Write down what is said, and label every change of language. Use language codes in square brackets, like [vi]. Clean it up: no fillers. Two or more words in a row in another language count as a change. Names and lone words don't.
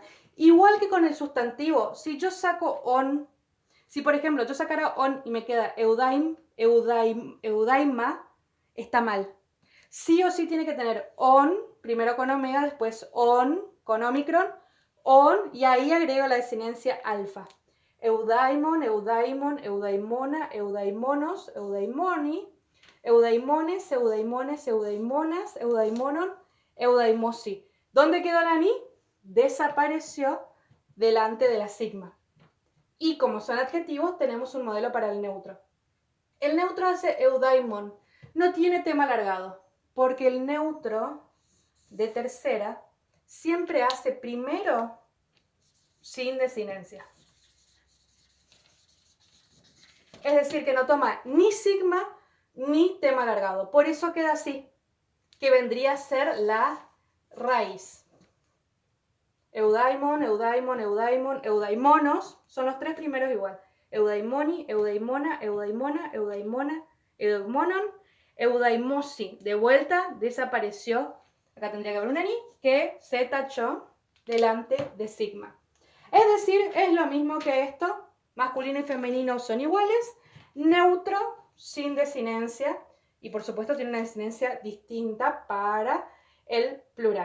[es] Igual que con el sustantivo, si yo saco on, si por ejemplo yo sacara on y me queda eudaima, está mal. Sí o sí tiene que tener on, primero con omega, después on con omicron, on, y ahí agrego la desinencia alfa. [el] Εὐδαίμων, εὐδαῖμον, εὐδαίμονα, εὐδαίμονος, εὐδαίμονι, εὐδαίμονες, εὐδαίμονες, εὐδαίμονας, εὐδαιμόνων, εὐδαίμοσι. [es] ¿Dónde quedó la ni? Desapareció delante de la sigma. Y como son adjetivos, tenemos un modelo para el neutro. El neutro hace eudaimon. No tiene tema alargado, porque el neutro de tercera siempre hace primero sin desinencia. Es decir, que no toma ni sigma ni tema alargado. Por eso queda así, que vendría a ser la raíz. [el] Εὐδαῖμον, εὐδαῖμον, εὐδαῖμον, εὐδαίμονος, [es] son los tres primeros igual. [el] Εὐδαίμονι, εὐδαίμονα, εὐδαίμονα, εὐδαίμονα, εὐδαιμόνων, εὐδαίμοσι. [es] De vuelta, desapareció. Acá tendría que haber una ni que se tachó delante de sigma. Es decir, es lo mismo que esto. Masculino y femenino son iguales. Neutro, sin desinencia. Y por supuesto tiene una desinencia distinta para el plural.